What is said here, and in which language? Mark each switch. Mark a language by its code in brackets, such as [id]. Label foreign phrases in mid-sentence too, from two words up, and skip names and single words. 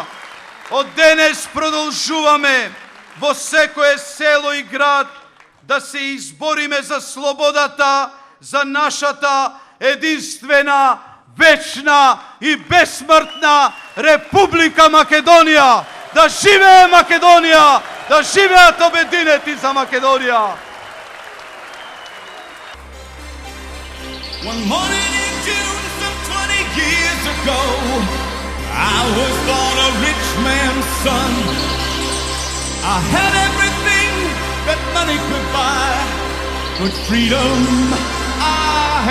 [mk] Од денес продолжуваме во секое село и град да се избориме за слободата, за нашата единствена, вечна и безсмртна Република Македонија. Да живее Македонија! Да живеат обединети за Македонија! [en] One morning in June, some 20 years ago, I was born a rich man's son. I had everything that money could buy, but freedom I